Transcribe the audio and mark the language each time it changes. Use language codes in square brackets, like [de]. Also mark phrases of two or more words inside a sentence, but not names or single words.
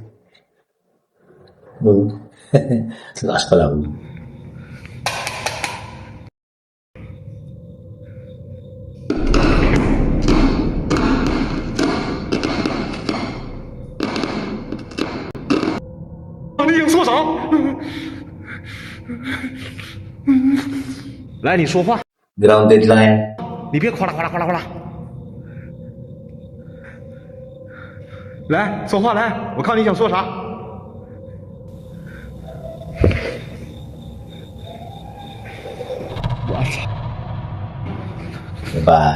[tl] Lakas pa lang. Ano yung [zh] 说啥？来，你说话， [tl] Grounded lang yan. [zh] 你别夸啦夸啦夸啦夸啦。来，说话来，我看你想说啥。我操！ [tl] Diba?